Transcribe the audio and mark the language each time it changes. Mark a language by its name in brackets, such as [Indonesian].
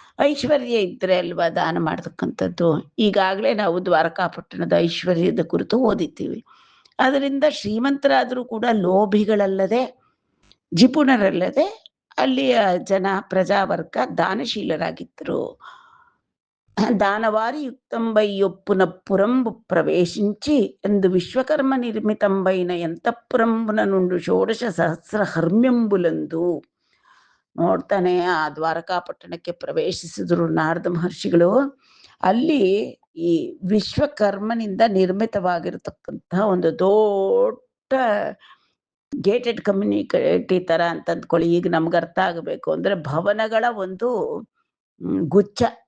[Kannada] ಐಶ್ವರ್ಯ ಇದ್ರೆ ಅಲ್ವಾ ದಾನ ಮಾಡ್ತಕ್ಕಂಥದ್ದು. ಈಗಾಗಲೇ ನಾವು ದ್ವಾರಕಾ ಪಟ್ಟಣದ ಐಶ್ವರ್ಯದ ಕುರಿತು ಓದಿದ್ದೀವಿ. ಅದರಿಂದ ಶ್ರೀಮಂತರಾದರೂ ಕೂಡ ಲೋಭಿಗಳಲ್ಲದೆ ಜಿಪುಣರಲ್ಲದೆ ಅಲ್ಲಿಯ ಜನ ಪ್ರಜಾವರ್ಗ ದಾನಶೀಲರಾಗಿದ್ದರು. [Telugu] దానవారి యుక్తంబై యొప్పున పురంబు ప్రవేశించి ఎందు విశ్వకర్మ నిర్మితంబైన ఎంతఃపురంబున నుండు షೋಡಶ ಸಹಸ್ರ ಹರ್ಮ್ಯಂಬುಲಂದು. [Kannada] ನೋಡ್ತಾನೆ ಆ ದ್ವಾರಕಾ ಪಟ್ಟಣಕ್ಕೆ ಪ್ರವೇಶಿಸಿದ್ರು ನಾರದ ಮಹರ್ಷಿಗಳು. ಅಲ್ಲಿ ಈ ವಿಶ್ವಕರ್ಮನಿಂದ ನಿರ್ಮಿತವಾಗಿರತಕ್ಕಂತಹ ಒಂದು ದೊಡ್ಡ ಗೇಟೆಡ್ ಕಮ್ಯುನಿಟಿ ತರ ಅಂತ ಅಂದ್ಕೊಳ್ಳಿ. ಈಗ ನಮ್ಗೆ ಅರ್ಥ ಆಗಬೇಕು ಅಂದ್ರೆ ಭವನಗಳ ಒಂದು ಗುಚ್ಛ.